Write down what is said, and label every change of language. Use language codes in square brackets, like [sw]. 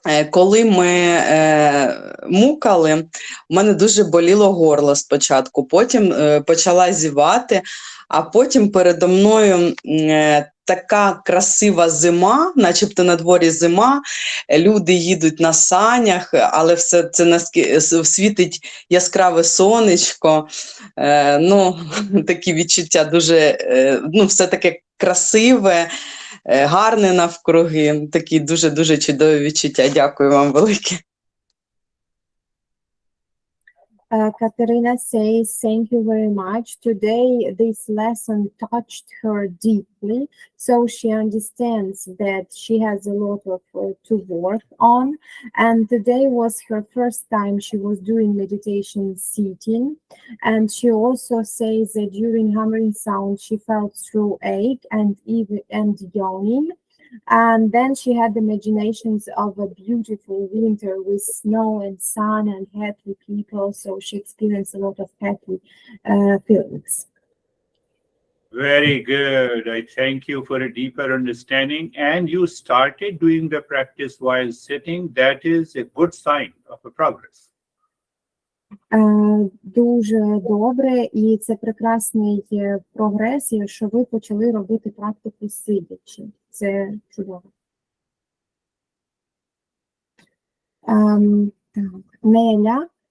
[uk] Коли ми мукали, у мене дуже боліло горло спочатку, потім почала зівати, а потім передо мною така красива зима, начебто на дворі зима, люди їдуть на санях, але все це світить яскраве сонечко, такі відчуття дуже, все таке красиве, гарне навкруги, такі дуже-дуже чудові відчуття. Дякую вам велике. [en] Katerina says, thank you very much. Today, this lesson touched her deeply, so she understands that she has a lot of to work on. And today was her first time she was doing meditation sitting. And she also says that during humming sound, she felt through ache and yawning. And then she had imaginations of a beautiful winter with snow and sun and happy people, so she experienced a lot of happy feelings. Very good. I thank you for a deeper understanding. And you started doing the practice while sitting. That is a good sign of a progress. [uk] Дуже добре, і це прекрасний прогрес, що ви почали робити практику сидячи. Це чудово. Так, Неля.